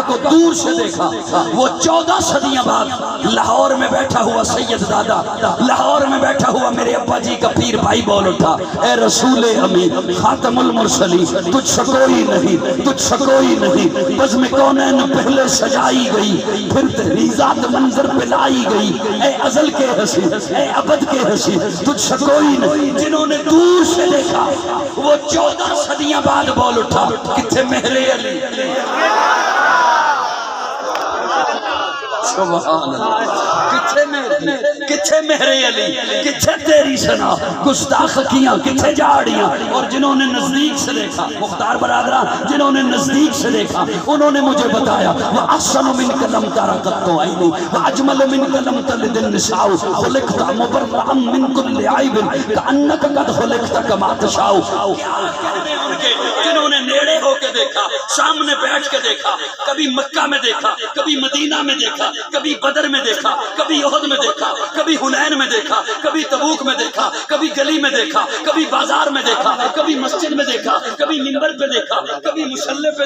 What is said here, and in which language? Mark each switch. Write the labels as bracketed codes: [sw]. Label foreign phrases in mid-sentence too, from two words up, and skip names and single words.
[ur] کو دور سے دیکھا وہ 14 صدیاں بعد لاہور میں بیٹھا ہوا سید دادا لاہور میں بیٹھا ہوا میرے ابا جی کا پیر بھائی بول اٹھا اے رسول امین خاتم المرسلین تجھ سے کوئی نہیں تجھ سے کوئی نہیں بزم کونین پہلے سجائی گئی پھر تیری ذات منظر پہ لائی گئی اے ازل کے ہنسی اے ابد کے ہنسی تجھ سے کوئی نہیں جنہوں نے دور سے دیکھا وہ 14 صدیاں بعد بول اٹھا کتھے مہر علی سبحان اللہ [pa] کتھے مہر علی کتھے تیری سنا گستاخیاں کتھے جاڑیاں [ur] اور جنہوں نے نزدیک سے دیکھا مختار برادران جنہوں نے نزدیک سے دیکھا انہوں نے مجھے بتایا [ar] وَأَحْسَنُ مِنْكَ لَمْ تَرَ قَطُّ عَيْنٌ وَأَجْمَلُ مِنْكَ لَمْ تَلِدِ النِّسَاءُ خُلِقْتَ مُبَرَّأً مِنْ كُلِّ عَيْبٍ كَأَنَّكَ قَدْ خُلِقْتَ كَمَا تَشَاءُ [ur] جنہوں نے نیڑے ہو کے دیکھا سامنے بیٹھ کے دیکھا کبھی مکہ میں دیکھا کبھی مدینہ میں دیکھا کبھی بدر میں دیکھا کبھی احد میں دیکھا کبھی حنین میں دیکھا کبھی تبوک میں دیکھا کبھی گلی میں دیکھا کبھی بازار میں دیکھا کبھی مسجد میں دیکھا کبھی منبر پہ دیکھا کبھی مصلی پہ